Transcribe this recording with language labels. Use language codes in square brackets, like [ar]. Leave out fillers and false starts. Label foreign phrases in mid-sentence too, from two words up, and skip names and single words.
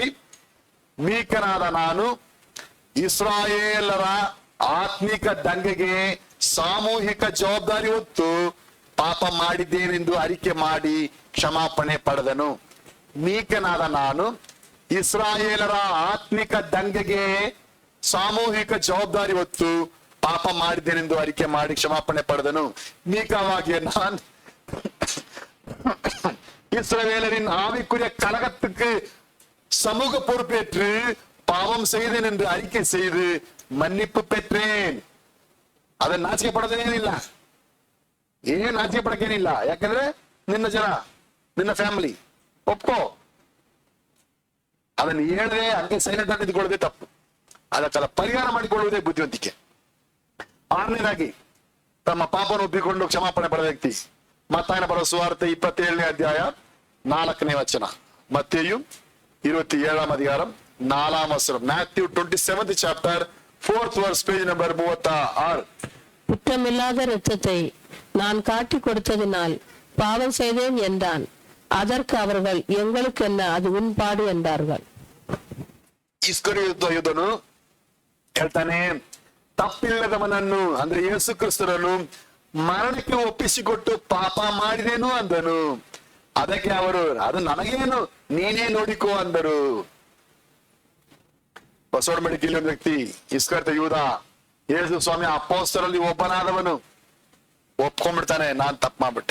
[kn] ಮೀಕನಾದ ನಾನು ಇಸ್ರಾಯೇಲರ ಆತ್ಮಿಕ ದಂಗೆಗೆ ಸಾಮೂಹಿಕ ಜವಾಬ್ದಾರಿ ಹೊತ್ತು ಪಾಪ ಮಾಡಿದ್ದೇನೆಂದು ಅರಿಕೆ ಮಾಡಿ ಕ್ಷಮಾಪಣೆ ಪಡೆದನು. ಮೀಕನಾದ ನಾನು ಇಸ್ರಾಯೇಲರ ಆತ್ಮಿಕ ದಂಗೆಗೆ ಸಾಮೂಹಿಕ ಜವಾಬ್ದಾರಿ ಹೊತ್ತು ಪಾಪ ಮಾಡಿದ್ದೇನೆಂದು ಅರಿಕೆ ಮಾಡಿ ಕ್ಷಮಾಪಣೆ ಪಡೆದನು. [ta] ಮೀಕವಾಗಿ நான் இஸ்ரவேலரின் ஆவிக்குரிய கலகத்துக்கு சமூக பொறுப்பேற்று பாவம் செய்தேன் என்று அறிக்கை செய்து மன்னிப்பு பெற்றேன். [kn] ಅದನ್ನ ನಾಚಿಕೆ ಪಡೋದೇನಿಲ್ಲ. ಏನ್ ನಾಚಿಕೆ ಪಡಕೇನಿಲ್ಲ. ಯಾಕಂದ್ರೆ ನಿನ್ನ ಜನ, ನಿನ್ನ ಫ್ಯಾಮಿಲಿ ಒಪ್ಕೋ. ಅದನ್ನು ಹೇಳಿದ್ರೆ ಹಂಗೆ ಸೈಲೆಂಟ್ ಆಗಿ ನಿಂತ್ಕೊಳ್ಳೋದೇ ತಪ್ಪು. ಅದಕ್ಕೆಲ್ಲ ಪರಿಹಾರ ಮಾಡಿಕೊಳ್ಳುವುದೇ ಬುದ್ಧಿವಂತಿಕೆ. 6ನೇದಾಗಿ ತಮ್ಮ ಪಾಪವನ್ನು ಒಪ್ಪಿಕೊಂಡು ಕ್ಷಮಾಪಣೆ ಪಡೆದ ವ್ಯಕ್ತಿ. ಮತ್ತಾಯನ ಬರೋ ಸುವಾರ್ತೆ 27ನೇ ಅಧ್ಯಾಯ 4ನೇ ವಚನ. [ta] ಮತ್ತೇಯು 27ஆம் அதிகாரம் 4ஆம் வசனம். [en] Matthew 27th chapter 4th verse, page number 36. [ta] குற்றமில்லாத இரத்தத்தை நான் காட்டி கொடுத்ததினால் பாவம் செய்தேன் என்றான். அதற்கு அவர்கள், எங்களுக்கு என்ன, அது உன் பாடு என்றார்கள். [kn] ಇಸ್ಕರಿಯೋತ ಯೂದನು ಹೇಳ್ತಾನೆ, ತಪ್ಪಿಲ್ಲದವನನ್ನು ಅಂದ್ರೆ ಯೇಸು ಕ್ರಿಸ್ತನನ್ನು ಮರಣಕ್ಕೆ ಒಪ್ಪಿಸಿಕೊಟ್ಟು ಪಾಪ ಮಾಡಿದೇನು ಅಂದನು. ಅದಕ್ಕೆ ಅವರು, ಅದು ನನಗೇನು, ನೀನೇ ನೋಡಿಕೋ ಅಂದರು. ಬಸವನಬೆಳಕಿಲಿ ಒಂದು ವ್ಯಕ್ತಿ, ಇಸ್ಕರಿಯೋತ ಯೂದ, ಯೇಸು ಸ್ವಾಮಿ ಅಪೊಸ್ತಲರಲ್ಲಿ ಒಬ್ಬನಾದವನು, ಒಪ್ಕೊಂಡ್ಬಿಡ್ತಾನೆ, ನಾನ್ ತಪ್ಪು ಮಾಡ್ಬಿಟ್ಟೆ.